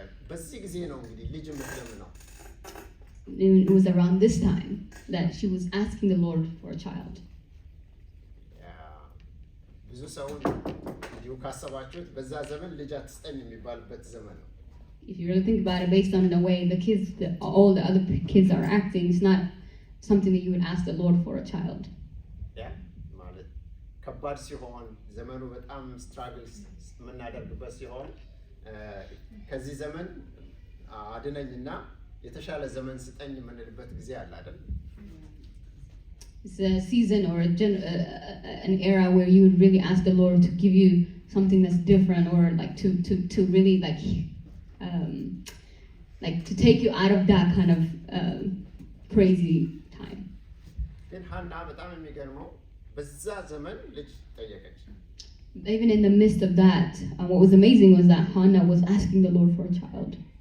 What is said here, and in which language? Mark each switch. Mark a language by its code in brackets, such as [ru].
[am] በዚህ ጊዜ ነው እንግዲህ ልጅ ምትለም ነው። [en] It was around this time that she was asking the Lord for a child. [am] ብዙ ሰው እንዲሁ ካሰባችሁት በዛ ዘመን ልጅ አትስጠኝ የሚባልበት ዘመን ነው። [en] If you really think about it, based on the way the kids, all the other kids are acting, it's not something that you would ask the Lord for a child. [am] Yeah, ማለት ከባድ ሲሆን ዘመኑ በጣም ስትራግል የምናደርግበት ሲሆን ከዚህ ዘመን አድነኝና የተሻለ ዘመን ስጠኝ የምንልበት ጊዜ አለ አይደል? [en] It's a season or an era where you would really ask the Lord to give you something that's different, or like to really like to take you out of that kind of crazy time. [am] ግን ሐና በጣም የሚገርመው በዛ ዘመን ልጅ ጠየቀች። [en] Even in the midst of that, what was amazing was that Hannah was asking the Lord for a child.